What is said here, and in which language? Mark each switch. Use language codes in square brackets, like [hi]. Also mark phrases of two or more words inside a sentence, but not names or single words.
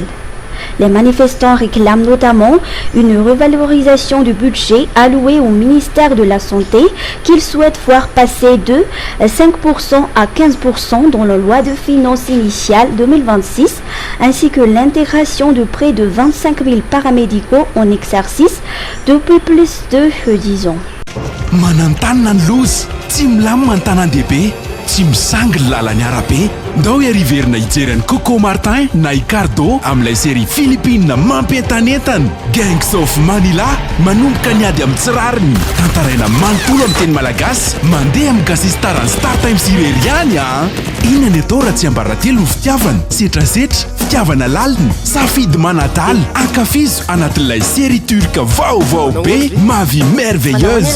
[fr] Les manifestants réclament notamment une revalorisation du budget alloué au ministère de la Santé qu'ils souhaitent voir passer de 5% à 15% dans la loi de finances initiale 2026, ainsi que l'intégration de près de 25 000 paramédicaux en exercice depuis plus de 10 ans. [mg] Manantanana ny loza tsy milamina ny tanan-dehibe tsy misangy ny lalany arabe ndao iariverina hijerany Coco Martin na Icardo amin'ilay [fr] série Philippine [mg] mampientanentana. Gangs of Manila manomboka ny ady amin'ny tsirariny, tantaraina manontolo amin'ny teny malagasy, mandeha amin'ny gasistarany Star Times irery ihany a. Inona ny atao raha tsy ambaratelo ny fitiavana, setrasetra, fitiavana lalina, safidy manadaly, ankafizo anatin'ilay [fr] série turque [mg] vaovao be Ma Vie Merveilleuse.